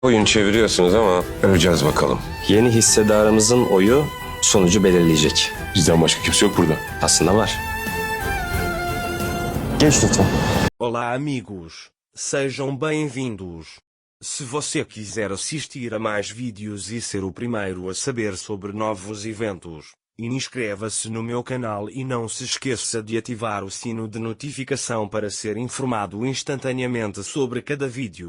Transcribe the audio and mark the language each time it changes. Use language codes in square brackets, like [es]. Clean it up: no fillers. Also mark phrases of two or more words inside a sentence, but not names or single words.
[tr] Oyun çeviriyorsunuz ama öleceğiz bakalım. Yeni hissedarımızın oyu sonucu belirleyecek. Bizden başka kimse yok burada. Aslında var. Geç lütfen. [pt] Olá, amigos. Sejam bem-vindos. Se você quiser assistir a mais vídeos e ser o primeiro a saber sobre novos eventos, inscreva-se no meu canal e não se esqueça de ativar o sino de notificação para ser informado instantaneamente sobre cada vídeo.